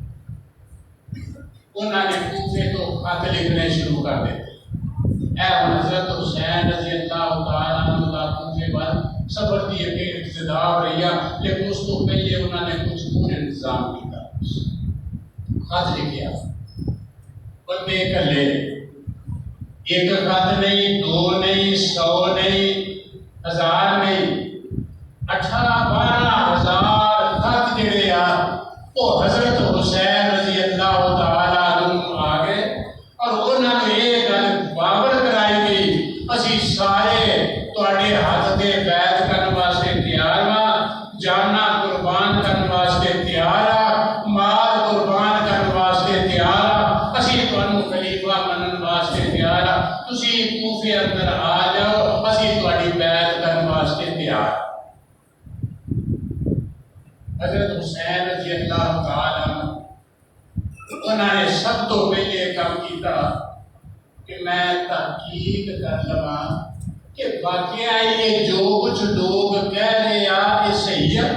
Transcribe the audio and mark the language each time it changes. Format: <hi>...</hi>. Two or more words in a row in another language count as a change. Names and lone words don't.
<ur>انہوں نے کوفے تو خط لکھنے شروع کر دیتے اے حضرت حسین رضی اللہ تعالیٰ عنہ کوفے والے سفر کی ایک ابتدا ہو رہی ہے لیکن اس کو پہلے انہوں نے کچھ پورے انتظام کیا</ur> <pa>خط لکھیا بندے کلے</pa> <ur>ایک خط نہیں 2 نہیں 100 نہیں 1000 نہیں 18-12 ہزار</ur> <pa>وہ حضرت حسین رضی اللہ تعالیٰ عنہ</pa> <ur>آ گئے اور انہوں نے</ur> <pa>یہ گل باور کرائی گئی اسی سارے تواڈے ہاتھ دے بیعت کرن واسطے تیار ہاں، جانا قربان کرن واسطے تیار ہاں، مال قربان کرن واسطے تیار ہاں، اسی تانوں خلیفہ منن واسطے تیار ہاں، تسی کوفے اندر آ جاؤ، اسی تواڈی بیعت کرن واسطے تیار ہاں۔</pa> <ur>حضرت حسین رضی اللہ تعالیٰ عنہ انہوں نے سب تو پہلے کام کیتا کہ میں تحقیق کر لواں کہ واقعہ یہ جو کچھ لوگ کہہ رہے ہیں یہ صحیح ہے۔</ur>